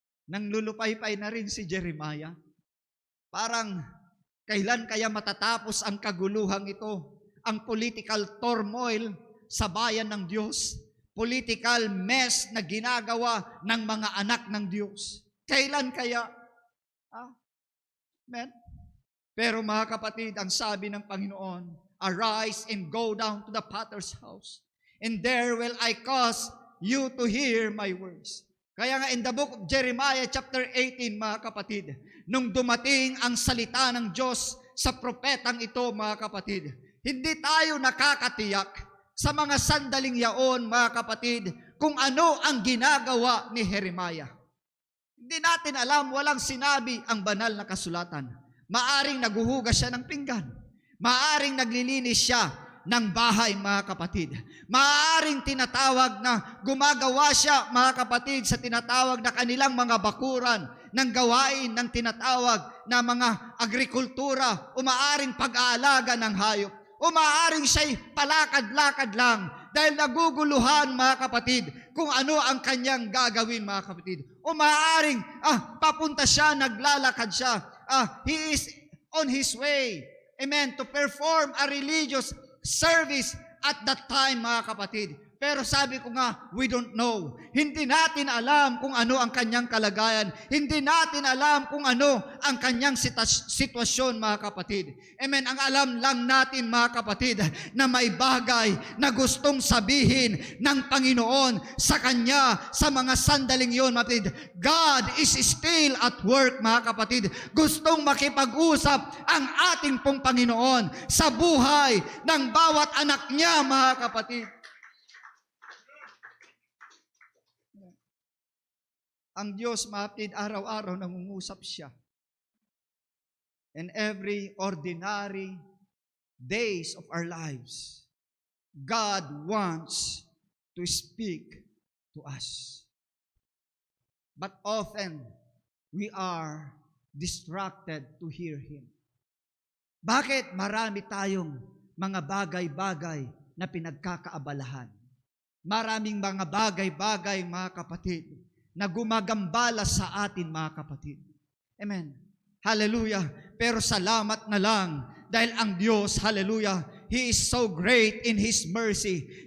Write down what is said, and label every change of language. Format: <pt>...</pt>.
<tl>Nanglulupaypay na rin si Jeremiah. Parang, kailan kaya matatapos ang kaguluhang ito? Ang political turmoil sa bayan ng Diyos. Political mess na ginagawa ng mga anak ng Diyos. Kailan kaya? Amen? Pero mga kapatid, ang sabi ng Panginoon,</tl> <en>arise and go down to the potter's house, and there will I cause you to hear my words.</en> <tl>Kaya nga</tl> <en>in the book of Jeremiah chapter 18,</en> <tl>mga kapatid, nung dumating ang salita ng Diyos sa propetang ito, mga kapatid, hindi tayo nakakatiyak sa mga sandaling yaon, mga kapatid, kung ano ang ginagawa ni Jeremiah. Hindi natin alam, walang sinabi ang banal na kasulatan. Maaring naguhugas siya ng pinggan. Maaring naglilinis siya ng bahay, mga kapatid. Maaaring tinatawag na gumagawa siya, mga kapatid, sa tinatawag na kanilang mga bakuran ng gawain ng tinatawag na mga agrikultura, o maaaring pag-aalaga ng hayop, o maaaring siya'y palakad-lakad lang dahil naguguluhan, mga kapatid, kung ano ang kanyang gagawin, mga kapatid. O maaaring papunta siya, naglalakad siya,</tl> <en>he is on his way, amen, to perform a religious service at that time,</en> <tl>mga kapatid. Pero sabi ko nga,</tl> <en>we don't know.</en> <tl>Hindi natin alam kung ano ang kanyang kalagayan. Hindi natin alam kung ano ang kanyang sitwasyon, mga kapatid. Amen. Ang alam lang natin, mga kapatid, na may bagay na gustong sabihin ng Panginoon sa kanya sa mga sandaling yon, mga kapatid.</tl> <en>God is still at work,</en> <tl>mga kapatid. Gustong makipag-usap ang ating pong Panginoon sa buhay ng bawat anak niya, mga kapatid. Ang Diyos, mga kapatid, araw-araw nangungusap siya.</tl> <en>And every ordinary days of our lives, God wants to speak to us. But often, we are distracted to hear Him.</en> <tl>Bakit marami tayong mga bagay-bagay na pinagkakaabalahan? Maraming mga bagay-bagay, mga kapatid, na gumagambala sa atin, mga kapatid. Amen. Hallelujah. Pero salamat na lang dahil ang Diyos, hallelujah,</tl> <en>He is so great in His mercy.</en>